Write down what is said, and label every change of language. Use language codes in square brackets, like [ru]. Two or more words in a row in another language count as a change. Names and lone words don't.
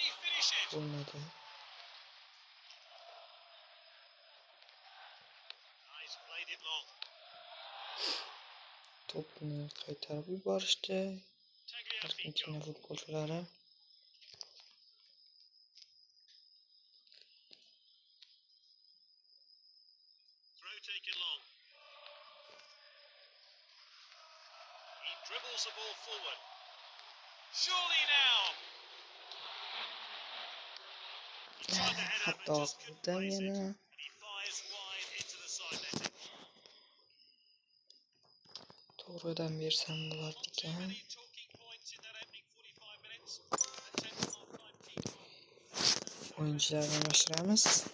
[uz] To'pni qaytarib yuborishdi. Argentina futbolchilari. [en] Dribbles the ball forward. Surely now. [uz] Xato qildim yana. To'g'ridan bersam bo'lardi ekan. O'yinchilarni almashtiramiz.